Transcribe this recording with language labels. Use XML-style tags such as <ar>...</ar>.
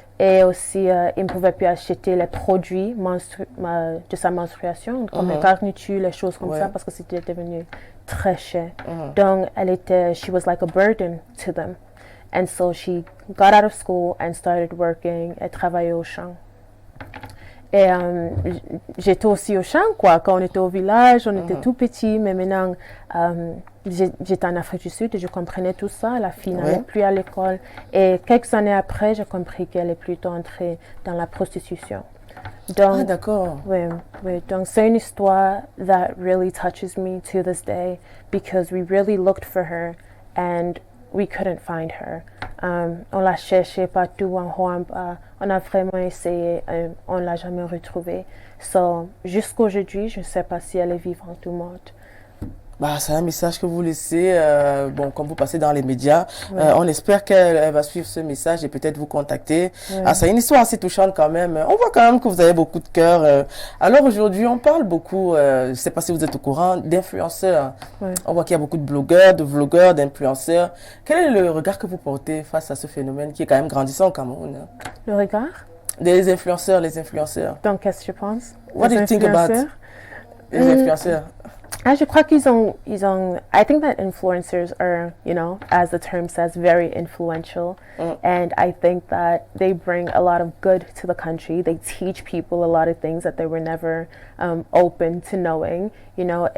<fr>Et aussi, ils ne pouvaient plus acheter les produits de sa menstruation, comme les garnitures, les choses comme ça, parce que c'était devenu très cher.</fr> <en>Donc, she was like a burden to them. And so she got out of school and started working.</en> <fr>Elle travaillait au champ. Et j'étais aussi au champ, quoi. Quand on était au village, on était tout petit, mais maintenant, j'étais en Afrique du Sud et je comprenais tout ça. La fille n'allait plus à l'école. Et quelques années après, j'ai compris qu'elle est plutôt entrée dans la prostitution. Donc, d'accord. oui, oui. Donc, c'est une histoire</fr> <en>that really touches me to this day because we really looked for her and we couldn't find her.</en> <fr>On l'a cherchée partout en Rwanda. On a vraiment essayé, on l'a jamais retrouvée. So, jusqu'aujourd'hui, je ne sais pas si elle est vivante ou morte. Bah, c'est un message que vous laissez, bon, comme vous passez dans les médias. Ouais. On espère qu'elle va suivre ce message et peut-être vous contacter. Ouais. Ah, c'est une histoire assez touchante quand même. On voit quand même que vous avez beaucoup de cœur. Alors aujourd'hui, on parle beaucoup, je ne sais pas si vous êtes au courant, d'influenceurs. Ouais. On voit qu'il y a beaucoup de blogueurs, de vlogueurs, d'influenceurs. Quel est le regard que vous portez face à ce phénomène qui est quand même grandissant au Cameroun? Le regard? Des influenceurs, les influenceurs. Donc, qu'est-ce que tu penses?</fr> <en>What do you think about les influenceurs?</en> <fr>Je crois qu'ils ont,</fr> <en>I think that influencers are, you know, as the term says, very influential. And I think that they bring a lot of good to the country. They teach people a lot of things that they were never open to knowing, you know.</en>